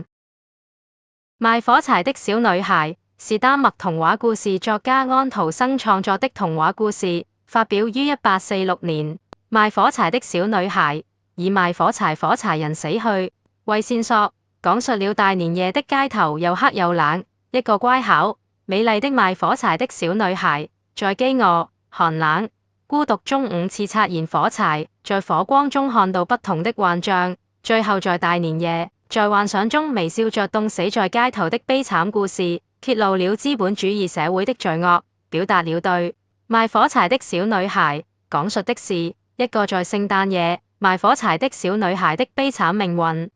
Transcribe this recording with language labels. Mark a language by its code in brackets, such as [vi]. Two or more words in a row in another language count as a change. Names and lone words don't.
[zh] 賣火柴的小女孩是丹麥童話故事作家安徒生創作的童話故事，發表於1846年。賣火柴的小女孩以賣火柴人死去為線索，講述了大年夜的街頭又黑又冷。一個乖巧、美麗的賣火柴的小女孩，在飢餓、寒冷、孤獨中5次擦燃火柴，在火光中看到不同的幻象，最後在大年夜，在幻想中微笑着凍死在街頭的悲慘故事，揭露了資本主義社會的罪惡，表達了對賣火柴的小女孩講述的是一個在聖誕夜賣火柴的小女孩的悲慘命運。